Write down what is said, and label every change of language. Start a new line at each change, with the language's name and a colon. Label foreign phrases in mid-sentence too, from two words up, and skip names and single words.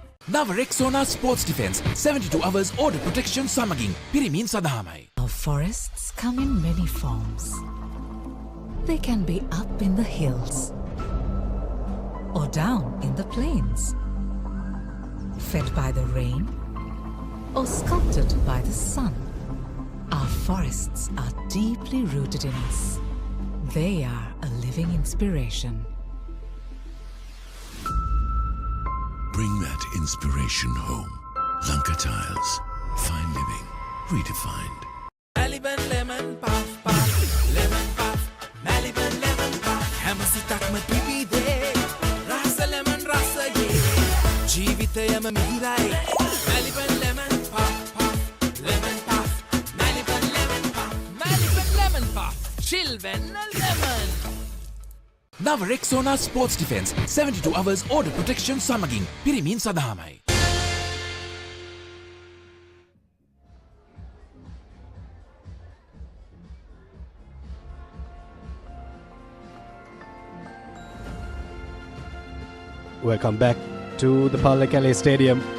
Sinhala: නව රෙක්සෝනා ස්පෝර්ට්ස් ඩිෆෙන්ස්
English: 72 hours order protection
Sinhala: සමගින් පිරිමින් සඳහාමයි.
English: Our forests come in many forms. They can be up in the hills or down in the plains, fed by the rain or sculpted by the sun. Our forests are deeply rooted in us. They are a living inspiration. Bring that inspiration home. Lanka Tiles. Fine living. Redefined. Maliban lemon puff puff. Lemon puff.
Sinhala: Maliban lemon puff. හැම සිතකම පිපිදේ. රස ලෙමන් රස යේ. ජීවිතයම මිහිරයි.
English: Maliban lemon puff puff. Lemon puff. Maliban lemon puff. Maliban lemon puff.
Sinhala: Chilven lemon. නව රෙක්සෝනා ස්පෝර්ට්ස් ඩිෆෙන්ස්
English: 72 hours order protection
Sinhala: සමගින් පිරිමින් සඳහාමයි.
English: Welcome back to the Papare Stadium.